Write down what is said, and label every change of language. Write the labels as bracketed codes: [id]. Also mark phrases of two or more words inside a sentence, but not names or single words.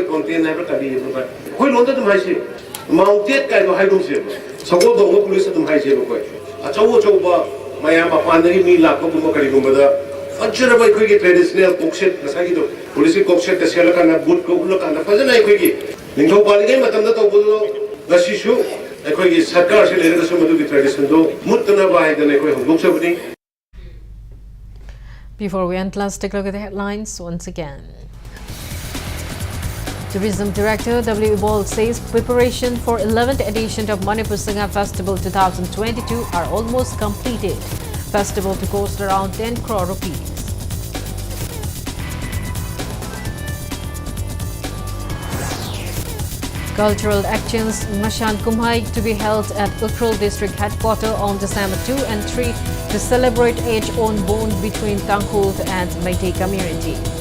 [mni] ꯀꯣꯟꯇꯦꯟ ꯍꯥꯏꯕ ꯀꯔꯤ ꯑꯩꯈꯣꯏ ꯂꯣꯟꯗ ꯑꯗꯨꯝ ꯍꯥꯏꯁꯤ ꯃꯥꯎꯟꯇꯦꯠ ꯀꯥꯏꯕ ꯍꯥꯏꯗꯣꯛꯁꯦꯕ ꯁꯒꯣꯜ ꯊꯧꯕ ꯄꯨꯂꯤꯁ ꯑꯗꯨꯝ ꯍꯥꯏꯁꯦꯕ ꯑꯩꯈꯣꯏ ꯑꯆꯧꯕ ꯃꯌꯥꯝ ꯃꯄꯥꯟꯗꯒꯤ ꯃꯤ ꯂꯥꯛꯄꯒꯨꯝꯕ ꯀꯔꯤꯒꯨꯝꯕꯗ ꯐꯖꯔꯕ ꯑꯩꯈꯣꯏꯒꯤ [en] traditional costume [mni] ꯉꯁꯥꯏꯒꯤꯗꯣ ꯄꯨꯂꯤꯁꯀꯤ ꯀꯣꯛꯁꯦꯠꯇ ꯁꯦꯠꯂꯀꯥꯟꯗ ꯕꯨꯠꯀ ꯎꯞꯂꯀꯥꯟꯗ ꯐꯖꯅ ꯑꯩꯈꯣꯏꯒꯤ ꯅꯤꯡꯊꯧ ꯄꯥꯜꯂꯤꯉꯩ ꯃꯇꯝꯗ ꯇꯧꯕꯗꯣ ꯉꯁꯤꯁꯨ ꯑꯩꯈꯣꯏꯒꯤ ꯁꯔꯀꯥꯔꯁꯤ ꯂꯩꯔꯒꯁꯨ ꯃꯗꯨꯒꯤ ꯇ꯭ꯔꯦꯗꯤꯁꯟꯗꯣ ꯃꯨꯠꯇꯅꯕ ꯍꯥꯏꯗꯅ ꯑꯩꯈꯣꯏ ꯍꯧꯗꯣꯛꯆꯕꯅꯤ. [en] Before we end, let's take a look at the headlines once again. Tourism Director W. Ball says preparation for 11th edition of Manipur Singha Festival 2022 are almost completed. Festival to cost around 10 crore rupees. Cultural actions Mashan Kumhai to be held at Ukhrul District Headquarters on December 2 and 3 to celebrate age-old bond between Tangkhul and Meitei community.